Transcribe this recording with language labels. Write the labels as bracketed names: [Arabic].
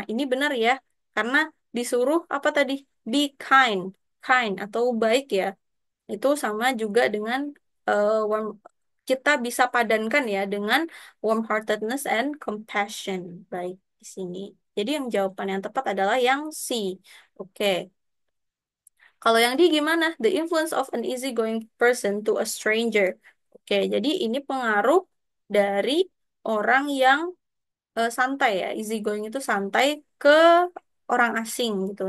[Indonesian] Nah, ini benar ya, karena disuruh apa tadi? Be kind, kind atau baik ya. Itu sama juga dengan warm, kita bisa padankan ya dengan [English] warm-heartedness and compassion. [Indonesian] Baik di sini. Jadi yang jawaban yang tepat adalah yang C. Oke. Kalau yang D gimana? [English] The influence of an easygoing person to a stranger. [Indonesian] Oke, jadi ini pengaruh dari orang yang santai ya. Easygoing itu santai ke orang asing gitu.